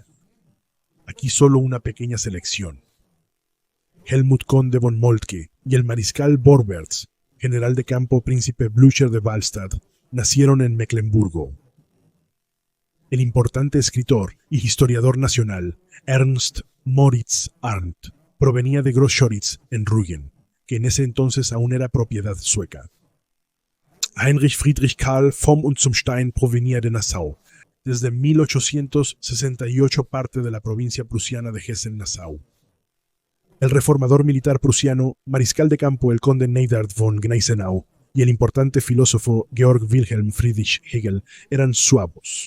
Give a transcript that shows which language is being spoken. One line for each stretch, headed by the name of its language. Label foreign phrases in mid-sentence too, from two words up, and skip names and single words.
Spanish: Aquí solo una pequeña selección. Helmut Conde von Moltke y el mariscal Borberts, general de campo príncipe Blücher de Wahlstatt, nacieron en Mecklemburgo. El importante escritor y historiador nacional Ernst Moritz Arndt provenía de Großschoriz en Rügen, que en ese entonces aún era propiedad sueca. Heinrich Friedrich Karl vom und zum Stein provenía de Nassau, desde 1868 parte de la provincia prusiana de Hessen-Nassau. El reformador militar prusiano, mariscal de campo el conde Neidert von Gneisenau y el importante filósofo Georg Wilhelm Friedrich Hegel eran suavos.